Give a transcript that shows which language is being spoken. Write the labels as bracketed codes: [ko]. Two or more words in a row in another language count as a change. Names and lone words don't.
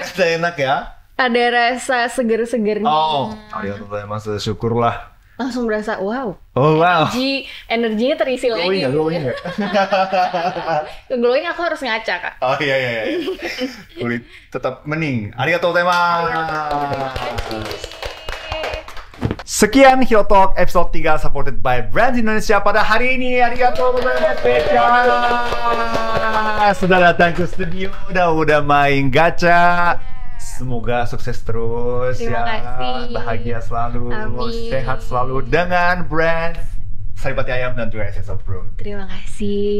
[id] Enak ya. Ada rasa seger-segernya. Oh, arigatou, syukurlah. Langsung berasa wow. Oh wow. Energinya terisi lagi. Glowing ya. Glowing aku harus ngaca, Kak. Oh iya. Kulit tetap mending. [ja] Arigatou gozaimasu. [id] Sekian Hero Talk episode 3 [en] supported by Brands Indonesia [id] pada hari ini. [ja] Arigatou gozaimasu. [id] Sudah datang ke studio, udah main gacha. Semoga sukses terus. Terima kasih. Bahagia selalu. Amin. Sehat selalu dengan Brands Saripati Ayam dan juga SSO Pro. Terima kasih.